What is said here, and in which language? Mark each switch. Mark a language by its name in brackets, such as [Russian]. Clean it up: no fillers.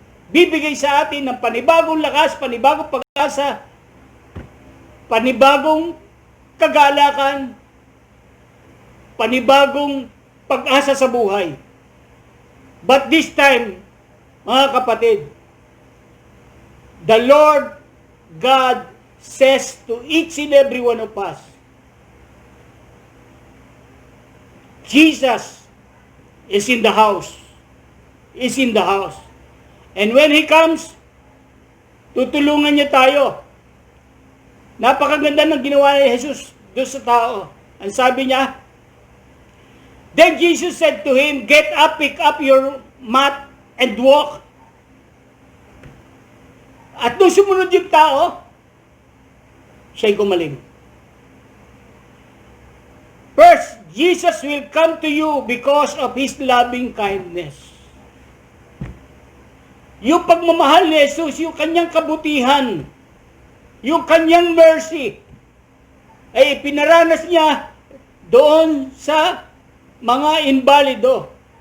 [Filipino] bibigay sa atin ng panibagong lakas, panibagong pag-asa, panibagong kagalakan, panibagong pag-asa sa buhay. [English] But this time, [Filipino] mga kapatid, [English] the Lord God says to each and every one of us, Jesus is in the house. Is in the house. And when He comes, [Filipino] tutulungan niya tayo. Napakaganda ng ginawa ni Jesus doon sa tao. Ang sabi niya, [English] then Jesus said to him, get up, pick up your mat, and walk. [Filipino] At nung sumunod yung tao, siya'y gumaling. [English] First, Jesus will come to you because of His loving kindness. [Filipino] Yung pagmamahal ni Jesus, yung kanyang kabutihan, yung kanyang mercy, ay pinaranas niya doon sa mga invalido.